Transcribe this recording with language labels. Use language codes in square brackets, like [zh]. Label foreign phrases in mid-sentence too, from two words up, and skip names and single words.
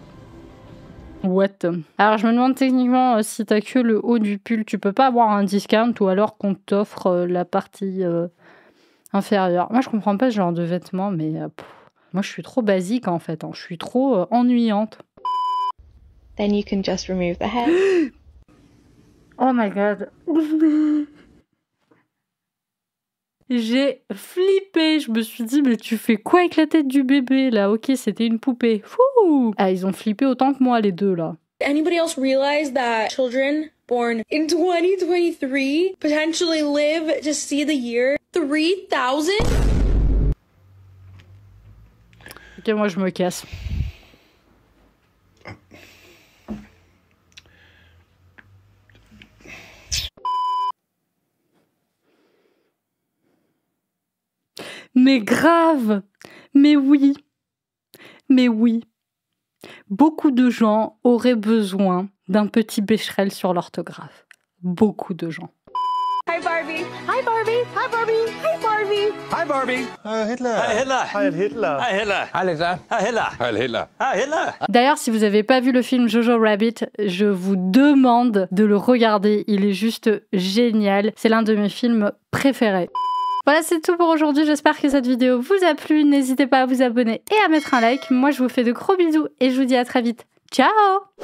[en] What? [fr] Alors je me demande techniquement si t'as que le haut du pull, tu peux pas avoir un discount ou alors qu'on t'offre la partie inférieure. Moi je comprends pas ce genre de vêtements, mais moi je suis trop basique en fait. Hein. Je suis trop ennuyante. [en] Then you can just remove the head. Oh my god. [fr] J'ai flippé. Je me suis dit, mais tu fais quoi avec la tête du bébé là? Ok, c'était une poupée. Fouh. Ah, ils ont flippé autant que moi les deux là. [en] Anybody else realize that children born in 2023 potentially live to see the year 3000? [fr] Ok, moi je me casse. Mais grave! Mais oui! Mais oui! Beaucoup de gens auraient besoin d'un petit Becherel sur l'orthographe. Beaucoup de gens. [en] Hi Barbie! Hi Barbie! Hi Barbie! Hi Barbie! Hi Barbie! Hitler! Hi Hitler! Hi Hitler! Hi Hitler! Alexa! Hi Hitler! Hi Hitler! Hi Hitler! [fr] D'ailleurs, si vous n'avez pas vu le film Jojo Rabbit, je vous demande de le regarder. Il est juste génial. C'est l'un de mes films préférés. Voilà, c'est tout pour aujourd'hui. J'espère que cette vidéo vous a plu. N'hésitez pas à vous abonner et à mettre un like. Moi, je vous fais de gros bisous et je vous dis à très vite.